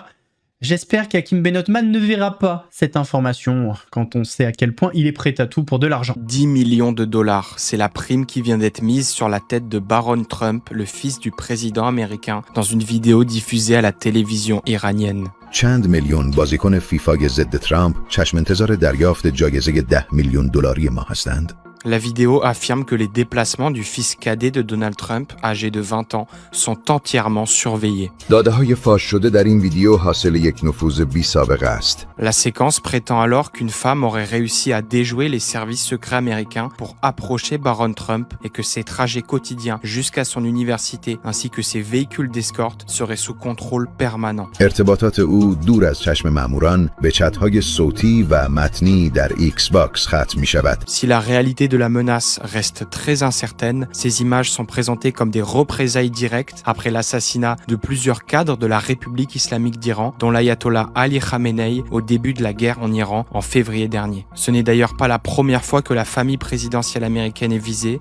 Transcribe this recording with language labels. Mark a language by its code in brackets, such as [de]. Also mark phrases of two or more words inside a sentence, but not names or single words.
[fr] J'espère qu'Hakim Ben-Othman ne verra pas cette information quand on sait à quel point il est prêt à tout pour de l'argent. 10 millions de dollars, c'est la prime qui vient d'être mise sur la tête de Baron Trump, le fils du président américain, dans une vidéo diffusée à la télévision iranienne. [fa] چند میلیون بازیکن فیفا ضد ترامپ چشم انتظار دریافت جایزه 10 میلیون دلاری ما هستند. [fr] La vidéo affirme que les déplacements du fils cadet de Donald Trump, âgé de 20 ans, sont entièrement surveillés. [fa] داده‌های فاش شده در این ویدیو حاصل یک نفوذ بی‌سابقه است. [fr] La séquence prétend alors qu'une femme aurait réussi à déjouer les services secrets américains pour approcher Baron Trump et que ses trajets quotidiens jusqu'à son université ainsi que ses véhicules d'escorte seraient sous contrôle permanent. [fa] ارتباطات او دور از چشم ماموران به چت‌های صوتی و متنی در ایکس باکس ختم می‌شود. [fr] Si la réalité de la menace reste très incertaine, ces images sont présentées comme des représailles directes après l'assassinat de plusieurs cadres de la République islamique d'Iran, dont l'ayatollah Ali Khamenei au début de la guerre en Iran en février dernier. Ce n'est d'ailleurs pas la première fois que la famille présidentielle américaine est visée.